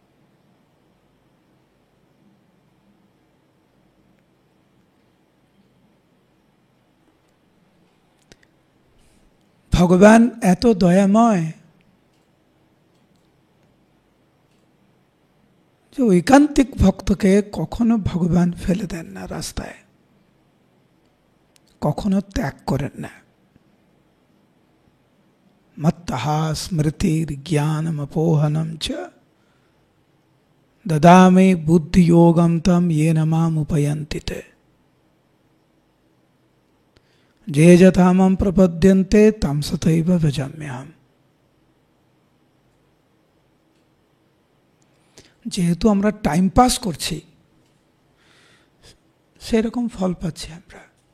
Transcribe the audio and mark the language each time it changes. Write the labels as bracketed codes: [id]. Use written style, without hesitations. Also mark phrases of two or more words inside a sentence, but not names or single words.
[bn] ভগবান এত দয়াময় যে ঐকান্তিক ভক্তকে কখনো ভগবান ফেলে দেন না রাস্তায়, কখনো ত্যাগ করেন না। [sa] মত্তহা স্মৃতির জ্ঞানম অপোহনম চ দদামি বুদ্ধিযোগম তম येन माम उपयन्ति ते যে যথা মাম প্রপদ্যন্তে তম তথৈব ভজাম্যহম। [bn] যেহেতু আমরা [en] time pass [bn] করছি, সেরকম ফল পাচ্ছি আমরা।